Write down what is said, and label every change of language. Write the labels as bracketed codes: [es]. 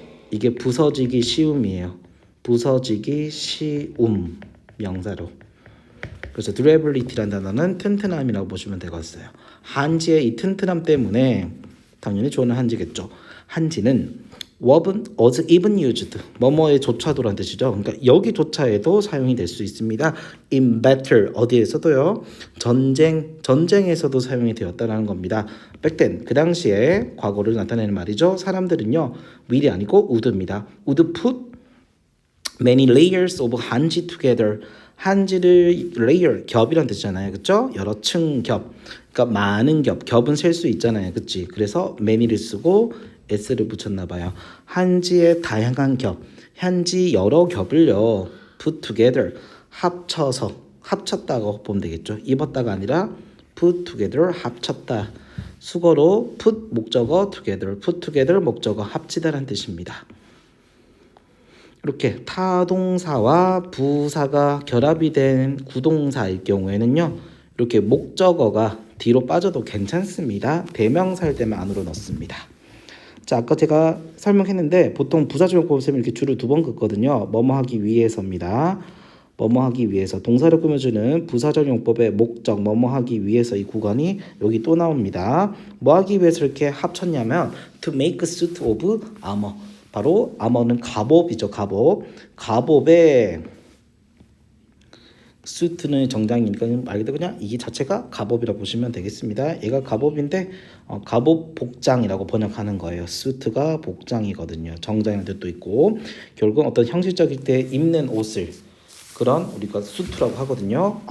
[ko] 이게 부서지기 쉬움이에요. 부서지기 쉬움 명사로. 그래서 durability라는 단어는 튼튼함이라고 보시면 되겠어요. 한지의 이 튼튼함 때문에 당연히 주어는 한지겠죠. 한지는 was even used, 뭐뭐에 조차도라는 뜻이죠. 그러니까 여기조차에도 사용이 될 수 있습니다. in battle, 어디에서도요. 전쟁에서도 사용이 되었다는 겁니다. back then, 그 당시에 과거를 나타내는 말이죠. 사람들은요. will이 아니고 would입니다. [en] would put many layers of 한지 together. [ko] 한지를 layer, 겹이란 뜻이잖아요. 그렇죠? 여러 층 겹. 그러니까 많은 겹. 겹은 셀 수 있잖아요. 그렇지? 그래서 many를 쓰고 s를 붙였나 봐요. 한지의 다양한 겹. 한지 여러 겹을요. put together. 합쳐서 합쳤다고 보면 되겠죠. 입었다가 아니라 put together 합쳤다. 수거로 put 목적어 together. put together 목적어 합치다라는 뜻입니다. 이렇게 타동사와 부사가 결합이 된 구동사일 경우에는요. 이렇게 목적어가 뒤로 빠져도 괜찮습니다. 대명사일 때만 안으로 넣습니다. 자, 아까 제가 설명했는데 보통 부사적용법 쌤이 이렇게 줄을 2번 긋거든요. 뭐뭐 하기 위해서입니다. 뭐뭐 하기 위해서. 동사를 꾸며주는 부사적용법의 목적 뭐뭐 하기 위해서 이 구간이 여기 또 나옵니다. 뭐 하기 위해서 이렇게 합쳤냐면 to make a suit of armor. 바로 armor는 갑옷이죠. 갑옷. 갑옷의 수트는 정장이니까 말 그대로 그냥 이 자체가 갑옷이라고 보시면 되겠습니다. 얘가 갑옷인데 갑옷 복장이라고 번역하는 거예요. 수트가 복장이거든요. 정장이라는 뜻도 있고 결국은 어떤 형식적일 때 입는 옷을 그런 우리가 수트라고 하거든요.